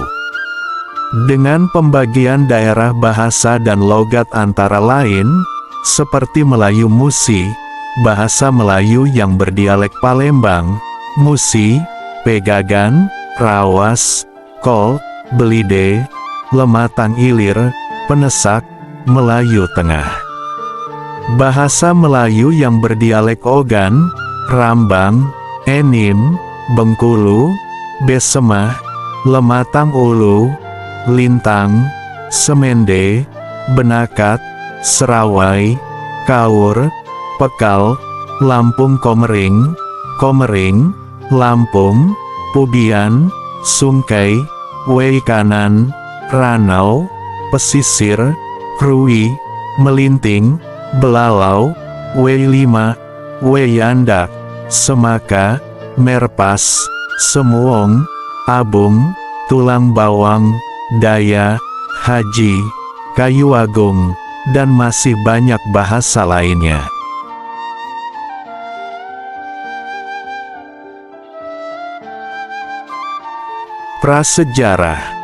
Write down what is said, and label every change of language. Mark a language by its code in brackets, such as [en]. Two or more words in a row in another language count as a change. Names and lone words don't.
[id] Dengan pembagian daerah bahasa dan logat antara lain, seperti Melayu Musi, bahasa Melayu yang berdialek Palembang, Musi, Pegagan, Rawas, Kol, Belide, Lematang Ilir, Penesak, Melayu Tengah. Bahasa Melayu yang berdialek Ogan, Rambang, Enim, Bengkulu, Besemah, Lematang Ulu, Lintang, Semende, Benakat, Serawai, Kaur, Pekal, Lampung Komering, Lampung, Pubian, Sungkai, Wei Kanan, Ranau, Pesisir, Krui, Melinting, Belalau, Wei Lima, Wei Yandak, Semaka, Merpas, Semuong, Abung, Tulang Bawang, Daya, Haji, Kayu Agung, dan masih banyak bahasa lainnya. Prasejarah.